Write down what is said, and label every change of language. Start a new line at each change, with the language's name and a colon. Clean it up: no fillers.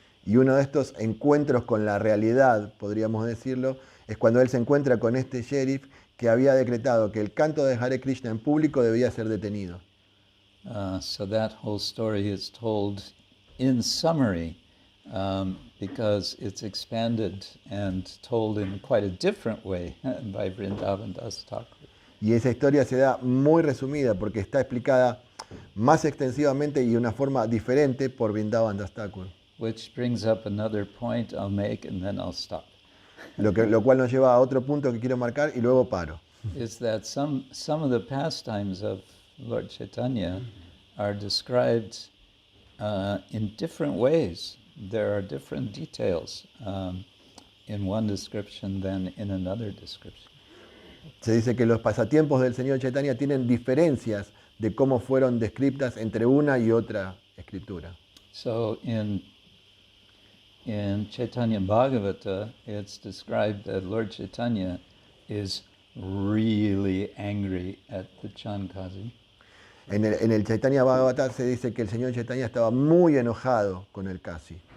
Spanish: Y uno de estos encuentros con la realidad, podríamos decirlo, es cuando él se encuentra con este sheriff que había decretado que el canto de Hare Krishna en público debía ser detenido.
English: So that whole story is told in summary because it's expanded and told in quite a different way by Vrindavan Das Thakur.
Spanish: Y esa historia se da muy resumida porque está explicada más extensivamente y de una forma diferente por Vrindavan Das Thakur.
English: Which brings up another point I'll make and then I'll stop.
Spanish: Lo cual nos lleva a otro punto que quiero marcar y luego paro.
English: Is that some of the pastimes of Lord Chaitanya are described in different ways. There are different details in one description than in another description.
Spanish: Se dice que los pasatiempos del Señor Chaitanya tienen diferencias de cómo fueron descritas entre una y otra escritura.
English: So in Chaitanya Bhagavata, it's described that Lord Chaitanya is really angry at the Chankazi.
Spanish: En el Chaitanya Bhagavata se dice que el Señor Chaitanya estaba muy enojado con el Kasi.